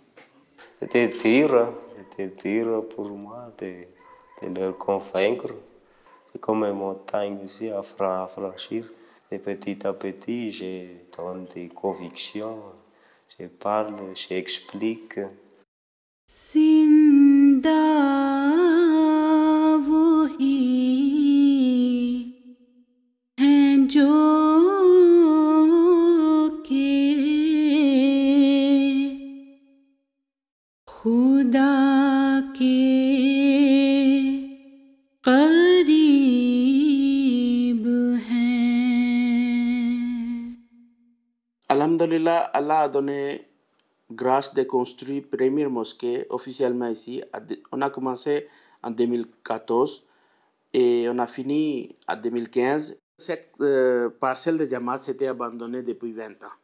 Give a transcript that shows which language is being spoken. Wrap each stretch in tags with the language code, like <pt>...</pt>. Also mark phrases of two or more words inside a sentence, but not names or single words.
<fr>C'était dur pour moi de leur convaincre. C'est comme une montagne aussi à franchir. Et petit à petit, je donne des convictions, je parle, j'explique.</fr> <ur>जो के खुदा के करीब हैं।</ur> <fr>Alhamdulillah, Allah a donné grâce de construire première mosquée officiellement ici. On a commencé en 2014 et on a fini en 2015. Cette parcelle de Jamaat s'était abandonnée depuis 20 ans.</fr>